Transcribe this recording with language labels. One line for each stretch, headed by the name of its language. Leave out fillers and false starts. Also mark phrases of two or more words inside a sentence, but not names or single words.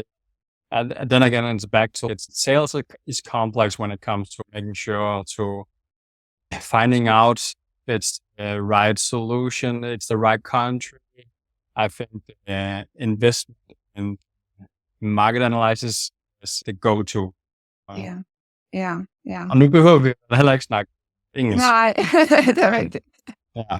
English: And then again, it's back to sales is complex when it comes to making sure to finding out if it's the right solution, it's the right country. I think investment in market analysis is the go-to.
Danish: Ja. Og nu behøver vi heller ikke snakke engelsk. Nej, det er rigtigt. Ja.